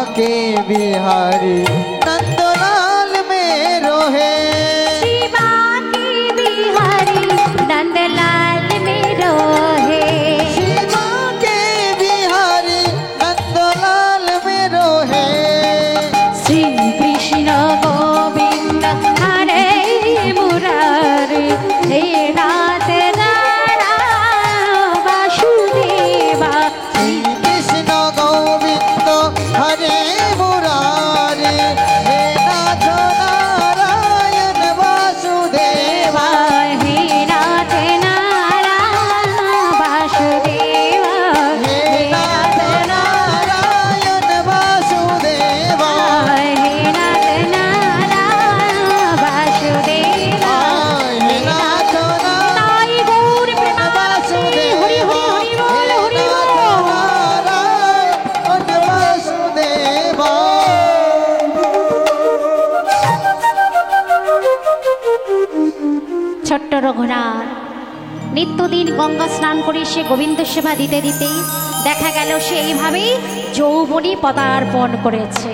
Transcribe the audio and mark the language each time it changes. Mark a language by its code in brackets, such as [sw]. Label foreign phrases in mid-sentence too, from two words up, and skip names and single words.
[hi] बिहारी नंदलाल में रोहे शिवा के बिहारी नंदलाल में रोहे शिवा के बिहारी नंदलाल में रोहे श्री कृष्ण गोविंद हरे मुरारी हे नाथ नारायण वासुदेवा श्री कृष्ण गोविंद हरे मुरारी हे नाथ नारायण वासुदेवा हे नाथ नारायण वासुदेवा हे नाथ नारायण वासुदेवा हे नाथ नारायण वासुदेवा हे नाथ [bn] তাই গৌর প্রেমানন্দে হরি হরি হরি বোল হরি বোল [hi] नारायण वासुदेवा [bn] ছোট্ট রঘুনাথ নিত্যদিন গঙ্গা স্নান করে সে গোবিন্দ সেবা দিতে দিতে দেখা গেল সে এইভাবেই যৌবনী পদার্পণ করেছে।